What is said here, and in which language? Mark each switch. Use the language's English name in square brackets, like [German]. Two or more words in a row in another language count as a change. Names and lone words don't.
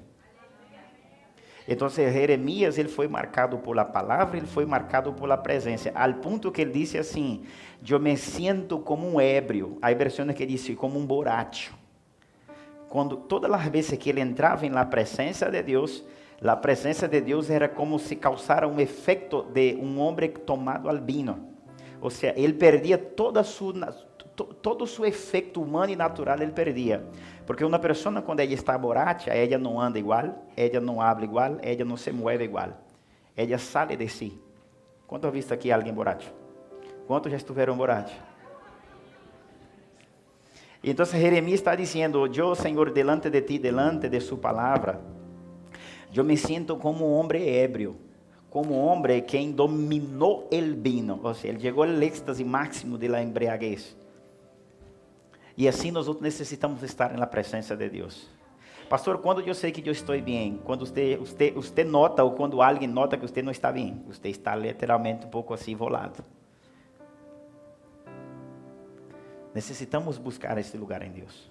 [Portuguese] Então, Jeremias, ele foi marcado por la palavra, ele foi marcado por la presença, al ponto que ele disse assim: eu me sinto como um ébrio. Há versões que dizem como um borracho. Quando todas as vezes que ele entrava em la presença de Deus, a presença de Deus era como se causara um efeito de um homem tomado [Spanish] al vino. [Portuguese] Ou seja, ele perdia todo o seu efeito humano e natural, ele perdia. Porque uma pessoa, quando ela está borracha, ela não anda igual, ela não habla igual, ela não [Spanish] se mueve [Portuguese] igual. Ela sale de si. Quanto ha visto aqui alguém borracho? Quantos já estiveram borrachos? Então, Jeremias está dizendo: eu, Senhor, [Spanish] delante de ti, delante de [Portuguese] sua palavra, eu me sinto como um homem ébrio, [Spanish] como hombre quien dominó el vino. O sea, él llegó al éxtasis máximo de la embriaguez. [Portuguese] E assim nós necessitamos estar na presença de Deus. Pastor, quando eu sei que eu estou bem? Quando você nota, ou quando alguém nota que você não está bem? Você está literalmente um pouco assim volado. Necessitamos buscar esse lugar em Deus.